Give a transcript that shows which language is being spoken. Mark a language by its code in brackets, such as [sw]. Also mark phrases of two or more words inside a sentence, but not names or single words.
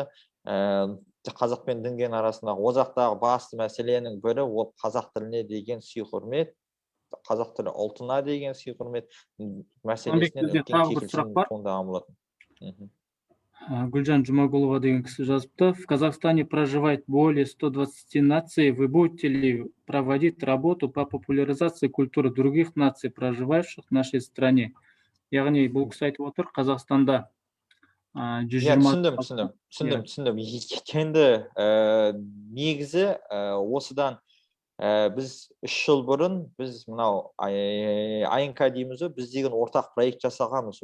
[kk] Қазақ пен дінген арасындағы одақтағы басты мәселенің бірі ол қазақ тіліне деген сый-құрмет, қазақ тілі ұлтына деген сый-құрмет мәселесінен үлкен кикілжің туындаған болатын. Гүлжан Жұмагулова деген кісі жазыпты. [ru] В Казахстане проживает более 120 наций. Вы будете ли проводить работу по популяризации культуры других наций, проживающих в нашей стране? [kk] Яғни бұл кісі айтып отыр, Қазақстанда 120... Түсіндім. Енді негізі осыдан біз 3 жыл бұрын біз мынау АНК дейміз, біз деген ортақ проект жасағанбыз.